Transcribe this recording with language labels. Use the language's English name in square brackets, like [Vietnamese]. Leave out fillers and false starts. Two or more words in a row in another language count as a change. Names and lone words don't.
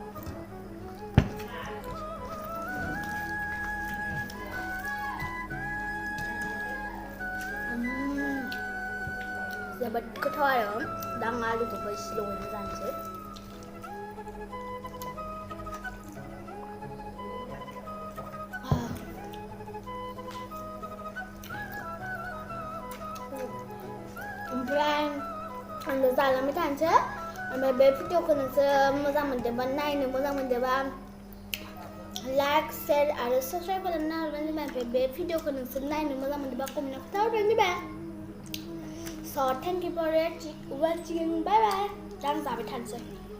[Bodo] जोबोद गोथाव आरो दा आं आलुखौबो एसे लगायना जानोसै ओमफ्राय आङो जालांबाय थानोसै ओमफ्राय बे भिडिअखौ नोंसोर मोजां मोनदोंबा नायनो मोजां मोनदोंबा लाइक शेयार आरो साबस्क्राइब खालामना हरबानो जाबाय ओमफ्राय बे भिडिअखौ नोंसोर नायनो मोजां मोनदोंबा कमेन्टआव खोन्थाहरबानो जाबाय [English] So thank you for watching. Bye bye. [Bodo] Dan जाबाय थानोसै